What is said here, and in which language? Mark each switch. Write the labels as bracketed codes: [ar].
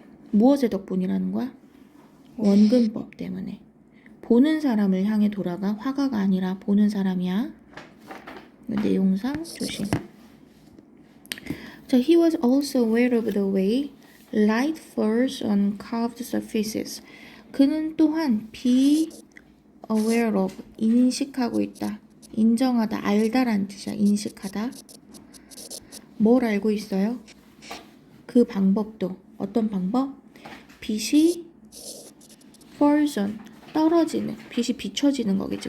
[ko] 무엇의 덕분이라는 거야? 원근법 때문에. 보는 사람을 향해 돌아가. 화가가 아니라 보는 사람이야. 내용상 조심. [en] 자, he was also aware of the way light falls on curved surfaces. [ko] 그는 또한 [en] be aware of, [ko] 인식하고 있다. 인정하다, 알다라는 뜻이야. 인식하다. 뭘 알고 있어요? 그 방법도. 어떤 방법? 빛이 [en] falls on, [ko] 떨어지는, 빛이 비춰지는 거겠지.